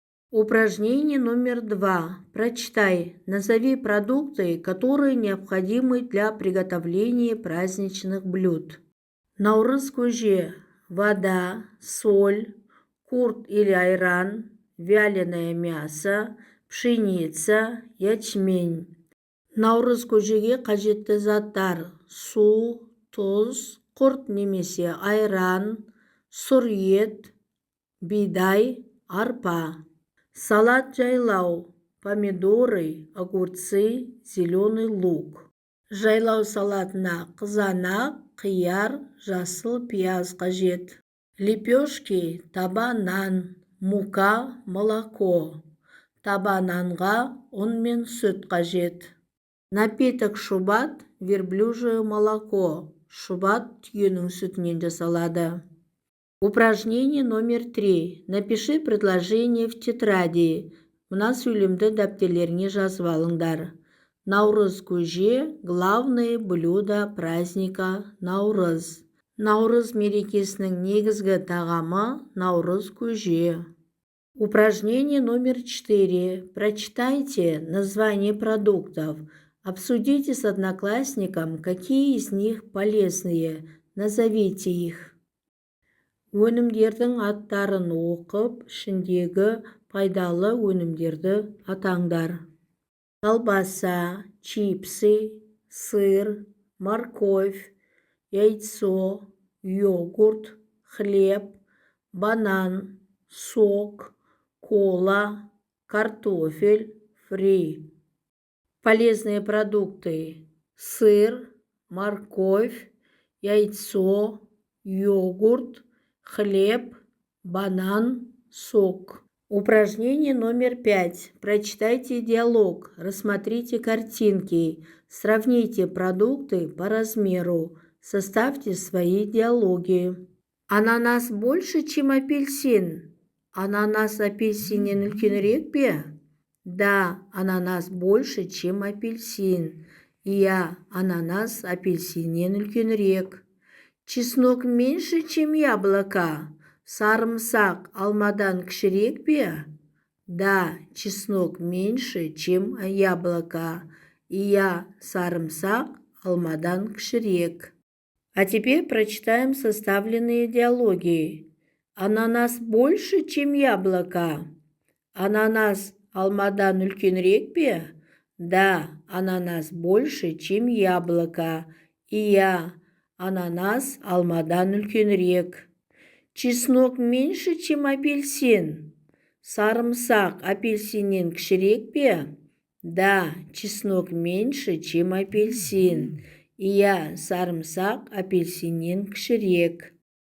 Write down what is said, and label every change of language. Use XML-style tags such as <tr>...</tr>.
<ru>Упражнение номер 2. Прочитай. Назови продукты, которые необходимы для приготовления праздничных блюд. Наурыз көже. Вода, соль, курт или айран, вяленое мясо, пшеница, ячмень.</ru> <kk>Наурыз көжеге қажетті заттар: су, тұз, құрт немесе айран, сұр ет, бидай, арпа.</kk> <ru>Салат жайлау: помидоры, огурцы, зеленый лук.</ru> <kk>Жайлау салатына қызанақ, қияр, жасыл пияз қажет.</kk> <ru>Лепешки: таба нан, мука, молоко.</ru> <kk>Таба нанға ұн мен сүт қажет.</kk> <ru>Напиток шубат: верблюжье молоко.</ru> <kk>Шубат түйенің сүтінен жасалады.</kk> <ru>Упражнение номер 3. Напиши предложение в тетради.</ru> <kk>Мына сөйлемді дәптерлеріңе жазып алыңдар. Наурыз көже –</kk> <ru>главное блюдо праздника Наурыз.</ru> <kk>Наурыз мерекесінің негізгі тағамы Наурыз көже.</kk> <ru>Упражнение номер 4. Прочитайте название продуктов. Обсудите с одноклассником, какие из них полезные. Назовите их.</ru> <kk>Өнімдердің аттарын оқып, ішіндегі пайдалы өнімдерді атаңдар.</kk> <ru>Колбаса, чипсы, сыр, морковь, яйцо, йогурт, хлеб, банан, сок, кола, картофель, фри. Полезные продукты: сыр, морковь, яйцо, йогурт, хлеб, банан, сок. Упражнение номер 5. Прочитайте диалог, рассмотрите картинки, сравните продукты по размеру, составьте свои диалоги. Ананас больше, чем апельсин?</ru> <kk>Ананас апельсиннен үлкенірек пе?</kk> <ru>Да, ананас больше, чем апельсин.</ru> <kk>Иә, ананас апельсиннен үлкенірек.</kk> <ru>Чеснок меньше, чем яблоко.</ru> <kk>Сарымсақ алмадан кішірек пе?</kk> <ru>Да, чеснок меньше, чем яблоко.</ru> <kk>Иә, сарымсақ алмадан кішірек.</kk> <ru>А теперь прочитаем составленные диалоги. Ананас больше, чем яблоко.</ru> <kk>Ананас алмадан үлкенірек пе?</kk> <ru>Да, ананас больше, чем яблоко.</ru> <kk>Иә, ананас алмадан үлкенірек.</kk> <ru>Чеснок меньше, чем апельсин.</ru> <kk>Сарымсақ апельсиннен кішірек пе?</kk> <ru>Да, чеснок меньше, чем апельсин.</ru> <kk>Иә, сарымсақ апельсиннен кішірек.</kk>